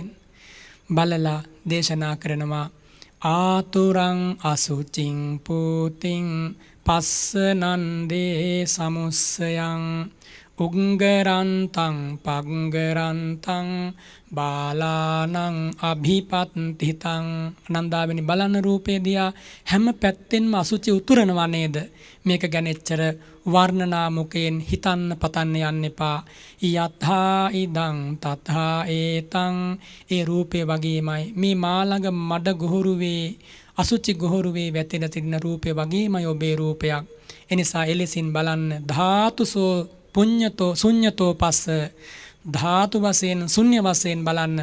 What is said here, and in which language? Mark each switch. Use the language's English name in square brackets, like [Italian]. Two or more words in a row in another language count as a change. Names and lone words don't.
[Sinhala] බලලා දේශනා කරනවා [Pali] ආතුරං අසුචින් පූතින් පස්ස නන්දේ සමුස්සයං උංගරන්තං පංගරන්තං බාලානං අභිපත්තිතං. [Sinhala] නන්දාවෙනි බලන්න රූපේ දිහා හැම පැත්තෙන්ම අසුචි උතුරනවා නේද? මේක ගැන එච්චර වර්ණනා මුකයෙන් හිතන්න පතන්න යන්න එපා. [Pali] යථා ඉදං තථා ඒතං. [Sinhala] ඒ රූපේ වගේමයි මේ මාළඟ මඩ ගොහරුවේ අසුචි ගොහරුවේ වැටෙන තින්න රූපේ වගේමයි ඔබේ රූපයක්. එනිසා එලෙසින් බලන්න [Pali] ධාතුසෝ පුඤ්ඤතෝ ශුඤ්ඤතෝ පස්ස. [Sinhala] ධාතු වශයෙන් ශුන්‍ය වශයෙන් බලන්න.